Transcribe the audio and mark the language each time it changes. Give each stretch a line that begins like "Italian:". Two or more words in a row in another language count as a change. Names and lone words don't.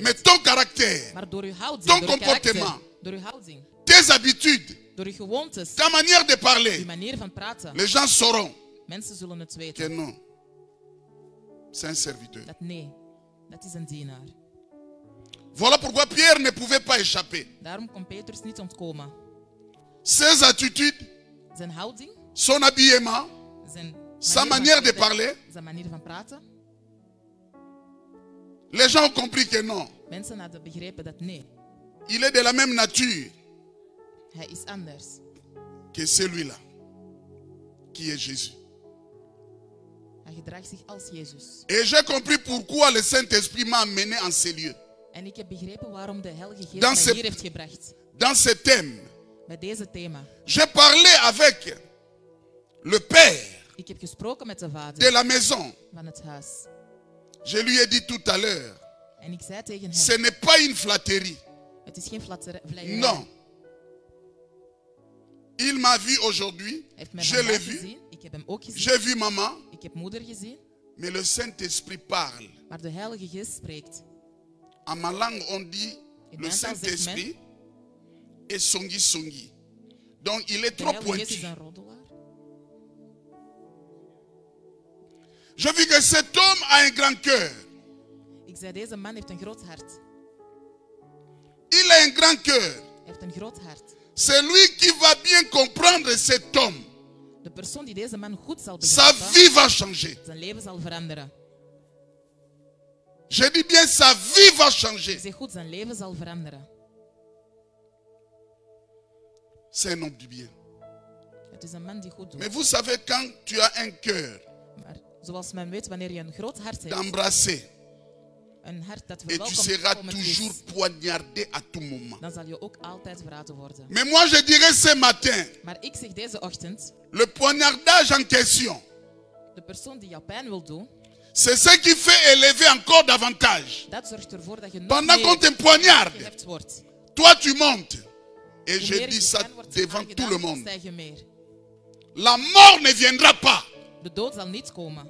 French: Mais ton caractère,
Dutch: Maar door uw houding,
French: ton
Dutch: door uw karakter,
French: comportement,
Dutch: door uw houding,
French: tes habitudes,
Dutch: door uw gewoontes,
French: ta manière de
Dutch: uw
French: parler,
Dutch: manier van praten,
French: les gens sauront
Dutch: mensen zullen het
French: que
Dutch: weten.
French: non, c'est un serviteur.
Dutch: Dat nee, dat is een dienaar.
French: Voilà pourquoi Pierre ne pouvait pas échapper.
Dutch: Daarom kon Petrus niet ontkomen.
French: Ses attitudes,
Dutch: Zijn houding,
French: son habillement,
Dutch: zijn
French: sa
Dutch: manier
French: manière
Dutch: van
French: de
Dutch: kleding,
French: parler,
Dutch: zijn manier van praten.
French: les gens ont compris que non.
Dutch: Mensen hadden begrepen dat nee,
French: Il est de la même nature
Dutch: hij is anders.
French: que celui-là, qui est Jésus.
Dutch: Hij gedraagt zich als Jezus.
French: Et j'ai compris pourquoi le Saint-Esprit m'a amené en ces lieux.
Dutch: En ik heb begrepen waarom de Heilige Geest
French: Dans
Dutch: mij
French: ce-
Dutch: hier heeft gebracht.
French: Dans ce thème,
Dutch: Bij deze thema.
French: j'ai parlé avec le père
Dutch: Ik heb gesproken met de
French: de
Dutch: vader
French: la maison.
Dutch: van het huis.
French: Je lui ai dit tout à l'heure,
Dutch: En ik zei tegen
French: ce
Dutch: hem,
French: n'est pas une flatterie.
Dutch: het is geen vleierij.
French: Non. Il m'a vu aujourd'hui,
Dutch: Hij heeft mij
French: je l'ai
Dutch: vandaag
French: vu,
Dutch: gezien. Ik heb hem ook gezien.
French: j'ai vu maman,
Dutch: Ik heb moeder gezien.
French: mais le Saint-Esprit parle.
Dutch: Maar de Heilige Geest spreekt.
French: En ma langue, on dit
Dutch: In
French: le
Dutch: mijn taal zegt
French: Saint-Esprit est
Lingala: songi songi.
French: Donc il est
Dutch: De
French: trop
Dutch: Heilige Geest is
French: pointu.
Dutch: een roddelaar.
French: Je vis que cet homme a un grand cœur.
Dutch: Ik zei, deze man heeft een groot hart.
French: Il a un grand cœur.
Dutch: Hij heeft een groot hart.
French: Celui qui va bien comprendre cet homme,
Dutch: De persoon die deze man goed zal
French: sa
Dutch: begrijpen,
French: vie va changer.
Dutch: zijn leven zal veranderen.
French: Je dis bien, sa vie va
Dutch: Ik
French: changer.
Dutch: zeg goed, zijn leven zal veranderen.
French: C'est un homme du bien.
Dutch: Het is een man die goed doet.
French: Mais vous savez, quand tu as un cœur
Dutch: Maar zoals men weet, wanneer je een groot hart hebt,
French: d'embrasser,
Dutch: een hart dat
French: et tu seras
Dutch: verwelkomend
French: toujours
Dutch: is,
French: poignardé à tout moment.
Dutch: dan zal je ook altijd verraden worden.
French: Mais moi, je dirais ce matin,
Dutch: Maar ik zeg deze ochtend,
French: le poignardage en question,
Dutch: de persoon die jou pijn wil doen,
French: c'est ce qui fait élever encore davantage.
Dutch: dat zorgt ervoor dat je nog
French: Pendant qu'on
Dutch: meer
French: te poignarde,
Dutch: gehept wordt.
French: toi tu montes. Et
Dutch: Hoe
French: je
Dutch: meer
French: dis
Dutch: je
French: ça
Dutch: pijn wordt
French: devant
Dutch: aangedaan,
French: tout le monde.
Dutch: stijg je meer.
French: La mort ne viendra pas.
Dutch: De dood zal niet komen.